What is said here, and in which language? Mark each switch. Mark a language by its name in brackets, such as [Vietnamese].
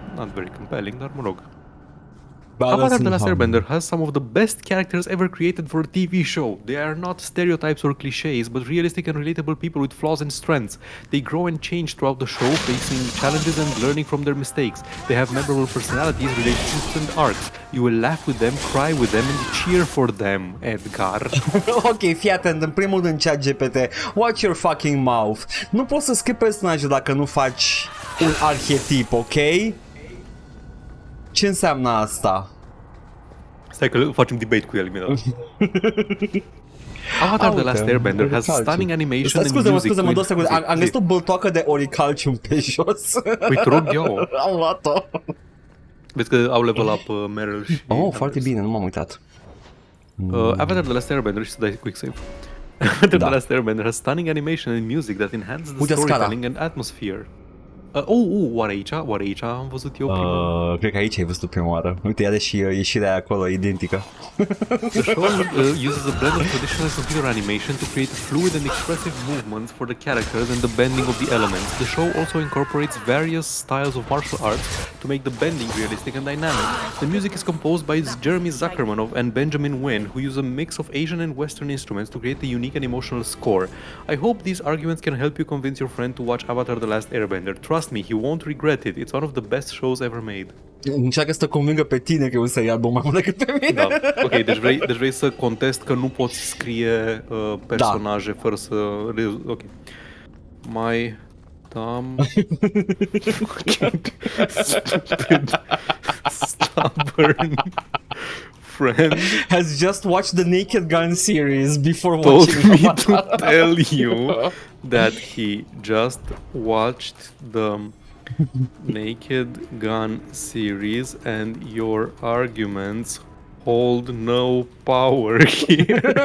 [English] Not very compelling, [Romanian] dar mă rog. [English] Avatar: The Last Airbender has some of the best characters ever created for a TV show. They are not stereotypes or cliches, but realistic and relatable people with flaws and strengths. They grow and change throughout the show, facing challenges and learning from their mistakes. They have memorable personalities, relationships, and arcs. You will laugh with them, cry with them, and cheer for them, Edgar. [Romanian] Ok, fii atent, în primul rând chat GPT, [English] watch your fucking mouth. [Romanian] Nu poți să scrii personajul dacă nu faci un arhetip, ok? Ce înseamnă asta? Stai că facem debate cu el imediat. [English] Avatar: The Last Airbender has stunning animation and music. [Romanian] Scuze-mă, 2 secunde. Am găsit o băltoacă de oricalcium pe jos. Păi te rog eu. Am luat-o. Vezi că au level up Meryl și... Oh, foarte bine, nu m-am uitat. Avatar: The Last Airbender, și să dai quick save. [English] Avatar: The Last Airbender has stunning animation and music that enhances the storytelling and atmosphere. [Romanian] Oare aici am văzut eu prima? Cred că aici ai văzut prima oară. Uite, are și ieșirea acolo identică. [English] The show uses a blend of traditional computer animation to create fluid and expressive movements for the characters and the bending of the elements. The show also incorporates various styles of martial arts to make the bending realistic and dynamic. The music is composed by Jeremy Zuckerman and Benjamin Wen, who use a mix of Asian and Western instruments to create a unique and emotional score. I hope these arguments can help you convince your friend to watch Avatar: The Last Airbender. Trust me, he won't regret it. It's one of the best shows ever made. [Romanian] Încearcă să te convingă pe tine că e un serial bun mai mult decât pe mine. Da. Ok, deci vrei să contest că nu poți scrie personaje fără să... Ok. [English] My dumb stupid stubborn friend has just watched the Naked Gun series before told watching me to tell you that he just watched the Naked Gun series and your arguments hold no power here.